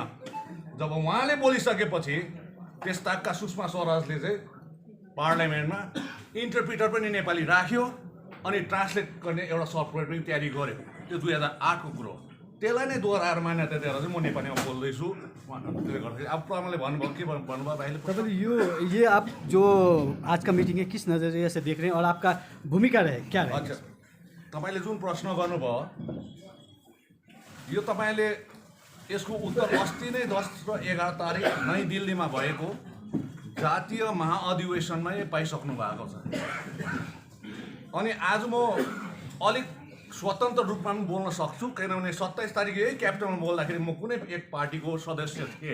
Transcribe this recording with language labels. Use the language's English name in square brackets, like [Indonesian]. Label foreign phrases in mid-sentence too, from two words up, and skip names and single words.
[Nepali] जब उहाँले बोलिसकेपछि त्यस ताकका सुषमा स्वराजले चाहिँ पार्लियामेन्टमा इन्टरप्रिटर पनि नेपाली राख्यो अनि ट्रान्सलेट गर्ने एउटा सफ्टवेयर पनि तयारी गर्यो। त्यो 2008को कुरो हो। त्यसलाई नै दोहोऱ्याएर मान्यता दिएर चाहिँ म नेपालीमा बोल्दैछु। त्यसले गर्दाखेरि अब प्रमाणले भन्नुभयो के भन्नुभयो भाइले? [Hindi] तपाईँले ये आप जो आज का मीटिंग है किस नज़रिए से देख रहे हैं और आपका भूमिका रहे क्या रहे? अच्छा, [Nepali] तपाईँले जुन प्रश्न गर्नुभयो यो तपाईँले यसको उत्तर अस्ति नै 10 र 11 तारिक नयाँ दिल्लीमा भएको जातीय महाअधिवेशनमै पाइसक्नु भएको छ। अनि आज म अलिक स्वतन्त्र रूपमा पनि बोल्न सक्छु, किनभने 27 तारिक यही क्यापिटलमा बोल्दाखेरि म कुनै एक पार्टीको सदस्य थिएँ।